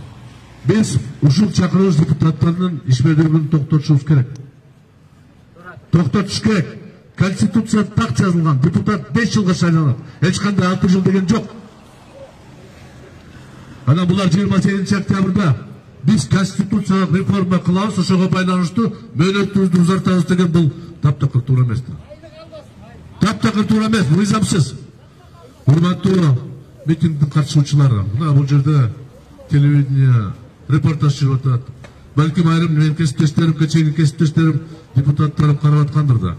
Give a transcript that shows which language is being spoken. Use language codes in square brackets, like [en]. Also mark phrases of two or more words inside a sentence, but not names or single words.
[ky] Биз ушул чакырылыш депутаттарынын ишмердүүлүгүн токтотушубуз керек. Токтотуш керек. Конституцияда так жазылган. Депутат 5 жылга шайланат. Эч кандай 6 жыл деген жок. Ана булар 28 октябрда биз конституциялык реформа кылабыз, ошого байланыштуу мөөнөтүбүздү узартабыз деген бул таптакыр туура эмес. Таптакыр туура эмес, мыйзамсыз. Урматтуу митингдин катышуучулары, мына бул жерде телевидение репортаж чыгып атат. Балким айрым менин кесиптештерим, кечеги кесиптештерим, депутаттарым карап аткандыр да.